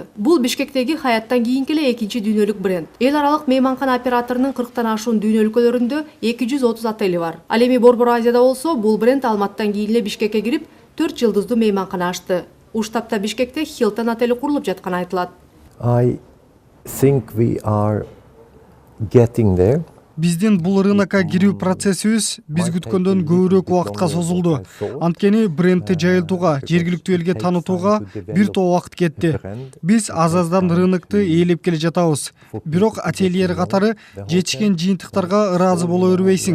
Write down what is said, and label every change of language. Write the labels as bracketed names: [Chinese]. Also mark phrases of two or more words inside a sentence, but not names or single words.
[Kyrgyz] Бул Бишкектеги Хаяттан кийинки эле экинчи дүйнөлүк бренд. Эл аралык мейманкана операторунун 40тан ашуун дүйнө өлкөлөрүндө 230 отели бар. Ал эми Борбор Азияда болсо, бул бренд Алматтан кийин эле Бишкекке кирип, 4 жылдыздуу мейманкана ачты. Уштапта Бишкекте Hilton отели курулуп жатканы айтылат. [English] I think we are getting there. [Kyrgyz] Биздин бул рынокко кирүү процессибиз биз күткөндөн көбүрөөк убакытка созулду. Анткени брендти жайылтууга, жергиликтүү элге таанытууга бир топ убакыт кетти. Биз аз-аздан рынокты ээлеп келе жатабыз. Бирок ательер катары жетишкен жыйынтыктарга ыраазы боло бербейсиң.